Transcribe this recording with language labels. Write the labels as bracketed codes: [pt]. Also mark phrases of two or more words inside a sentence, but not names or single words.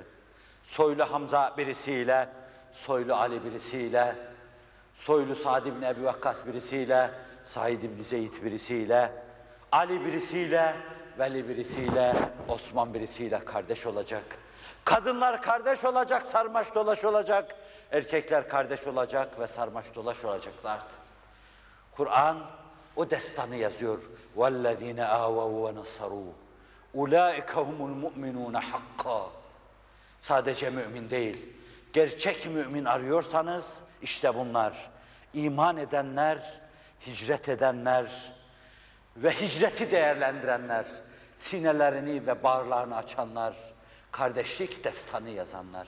[tr] Soylu Hamza birisiyle, soylu Ali birisiyle, soylu Sa'd ibn Ebi Vakkas birisiyle, Said ibn Zeyd birisiyle, Ali birisiyle, Veli birisiyle, Osman birisiyle kardeş olacak. Kadınlar kardeş olacak, sarmaş dolaş olacak. Erkekler kardeş olacak ve sarmaş dolaş olacaklardı. Kur'an o destanı yazıyor. [ar] وَالَّذ۪ينَ آوَوْا وَنَصَرُوا اُولَٰئِكَ هُمُ الْمُؤْمِنُونَ حَقًّا [tr] Sadece mümin değil, gerçek mümin arıyorsanız işte bunlar. İman edenler, hicret edenler ve hicreti değerlendirenler, sinelerini ve bağırlarını açanlar, kardeşlik destanı yazanlar.